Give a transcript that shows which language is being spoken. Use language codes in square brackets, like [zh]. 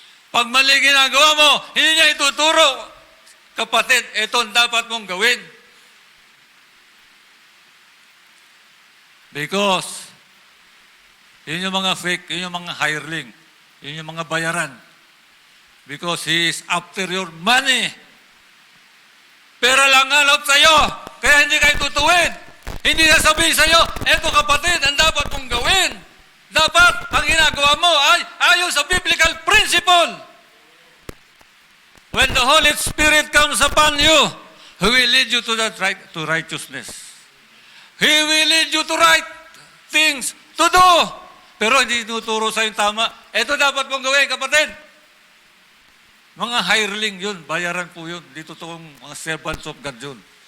[tl] Pag mali ginagawa mo, hindi niya ituturo, kapatid, ito ang dapat mong gawin. Because, yun yung mga fake, yun yung mga hireling, yun yung mga bayaran. [en] Because he is after your money. [tl] Pera lang hanap sa'yo, kaya hindi kayo tutuwid. Hindi na sabihin sa'yo, eto kapatid, ang dapat mong gawin. Dapat, ang ginagawa mo ay ayon sa biblical principle. [en] When the Holy Spirit comes upon you, He will lead you to righteousness. He will lead you to right things to do. [tl] Pero hindi tinuturo sa yung tama. Ito dapat mong gawin, kapatid. Mga hireling yun, bayaran po yun. Dito toong mga [en] servants of God [tl] yun.